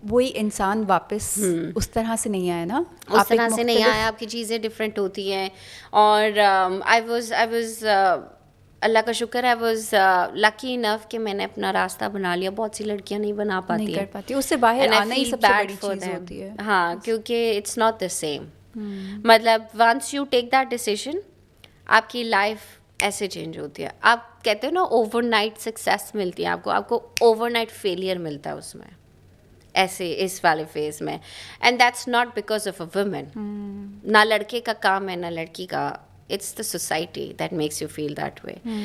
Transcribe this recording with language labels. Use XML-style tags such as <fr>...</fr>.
<ur>وہی انسان واپس اس طرح سے نہیں آیا نا, اس طرح سے نہیں آیا, آپ کی چیزیں ڈفرینٹ ہوتی ہیں. اور آئی واز اللہ کا شکر,</ur> <en>I was lucky enough</en> <ur>کہ میں نے اپنا راستہ بنا لیا. بہت سی لڑکیاں نہیں بنا پاتی ہیں, اس سے باہر آنا ہی سب سے بڑی چیز ہوتی ہے. ہاں, کیونکہ</ur> <en>It's not the same.</en> <ur>مطلب</ur> <en>once you take that decision,</en> <ur>آپ کی لائف ایسے چینج ہوتی ہے. آپ کہتے ہو نا اوور نائٹ سکسیس ملتی ہے آپ کو اوور نائٹ فیلئر ملتا ہے اس میں, ایسے اس والے فیز میں.</ur> <en>And that's not because of a woman.</en> <ur>نہ لڑکے کا کام ہے نہ لڑکی کا,</ur> <en>It's the society that makes you feel that way.</en>